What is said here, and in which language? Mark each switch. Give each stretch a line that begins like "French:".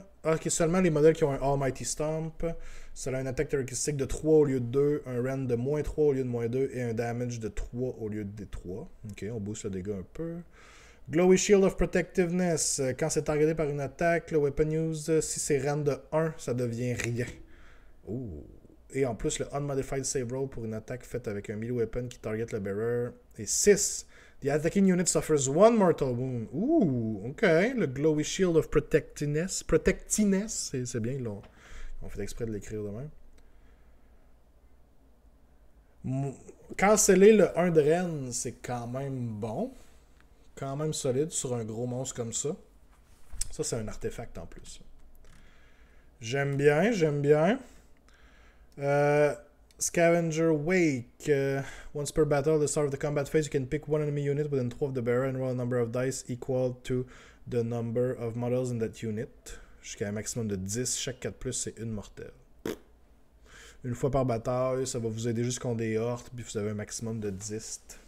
French: Ok, seulement les modèles qui ont un Almighty Stomp. Ça a une attaque caractéristique de 3 au lieu de 2, un rend de -3 au lieu de -2 et un damage de 3 au lieu de 3. Ok, on booste le dégât un peu. Glowy Shield of Protectiveness. Quand c'est targeté par une attaque, le weapon use, si c'est rend de 1, ça devient rien. Ouh. Et en plus, le Unmodified Save Roll pour une attaque faite avec un melee weapon qui target le bearer est 6.
English: The attacking unit suffers 1 mortal wound.
French: Ouh, ok. Le Glowy Shield of Protectiness. Protectiness, c'est bien, ils ont fait exprès de l'écrire de même. Canceller le 1 de Rennes, c'est quand même bon. Quand même solide sur un gros monstre comme ça. Ça, c'est un artefact en plus. J'aime bien, j'aime bien. Scavenger Wake.
English: Once per battle, at the start of the combat phase, you can pick one enemy unit within 3 of the bearer and roll a number of dice equal to the number of models in that unit.
French: Jusqu'à un maximum de 10. Chaque 4+, c'est une mortelle. Une fois par bataille, ça va vous aider juste contre des hordes, puis vous avez un maximum de 10.